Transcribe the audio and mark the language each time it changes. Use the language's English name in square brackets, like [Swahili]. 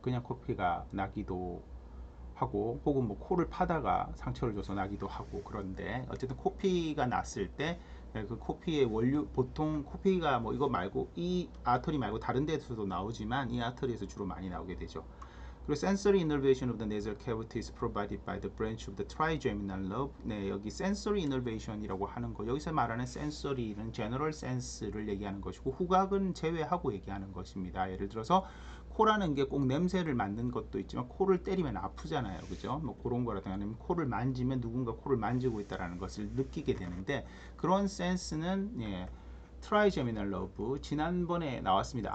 [Korean] 그냥 코피가 나기도 하고, 혹은 뭐 코를 파다가 상처를 줘서 나기도 하고. 그런데 어쨌든 코피가 났을 때 그 코피의 원료, 보통 코피가 뭐 이거 말고 이 아터리 말고 다른 데서도 나오지만 이 아터리에서 주로 많이 나오게 되죠. [English] 그리고 sensory innervation of the nasal cavity is provided by the branch of the trigeminal lobe. [Korean] 네, 여기 sensory innervation이라고 하는 거, 여기서 말하는 sensory는 general sense를 얘기하는 것이고 후각은 제외하고 얘기하는 것입니다. 예를 들어서 코라는 게 꼭 냄새를 맡는 것도 있지만 코를 때리면 아프잖아요, 그죠? 뭐 그런 거라든가 아니면 코를 만지면 누군가 코를 만지고 있다라는 것을 느끼게 되는데, 그런 센스는 트라이제미널 러브, 지난번에 나왔습니다.